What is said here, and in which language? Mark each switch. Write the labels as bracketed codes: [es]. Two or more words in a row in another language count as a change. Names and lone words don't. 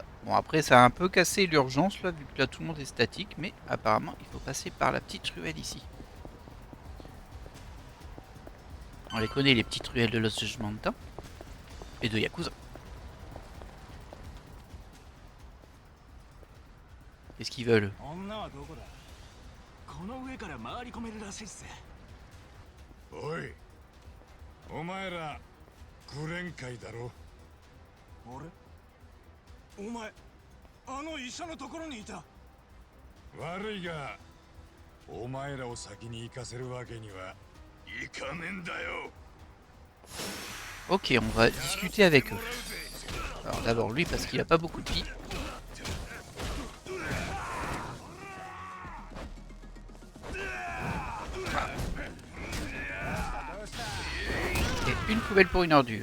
[fr] Bon après ça a un peu cassé l'urgence là, vu que là tout le monde est statique, mais apparemment il faut passer par la petite ruelle ici. On les connaît les petites ruelles de Lost Judgment hein, et de Yakuza. Qu'est-ce qu'ils veulent? [ja] おい、お前らグレン会だろ。あれ？お前、あの医者のところにいた。悪いが、お前らを先に行かせるわけにはいかねえんだよ。 [fr] Ok, on va discuter avec eux. Alors d'abord lui parce qu'il a pas beaucoup de vie. Et une poubelle pour une ordure.